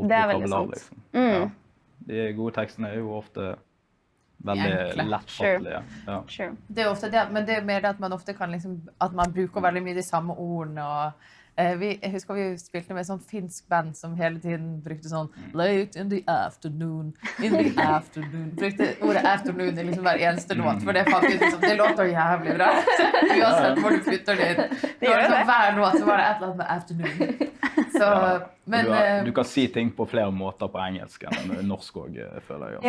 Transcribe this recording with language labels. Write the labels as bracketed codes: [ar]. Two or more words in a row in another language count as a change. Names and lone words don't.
[no] det er veldig sant. liksom. Ja. De gode tekstene er jo ofte veldig lettfattelige. Ja. Sure. Det er ofte det, men det er mer det at man ofte kan liksom, at man bruker veldig mye de samme ordene, og jeg husker vi spilte med sånn finsk band som hele tiden brukte sånn [en] late in the afternoon, [no] brukte ordet afternoon i liksom hver eneste låt, for det faktisk liksom, det låter jævlig bra. Uansett hvor du putter det inn. Det var liksom, hver låt så var det et eller annet med afternoon. Så, men, du kan si ting på flere måter på engelsk enn norsk også, føler jeg.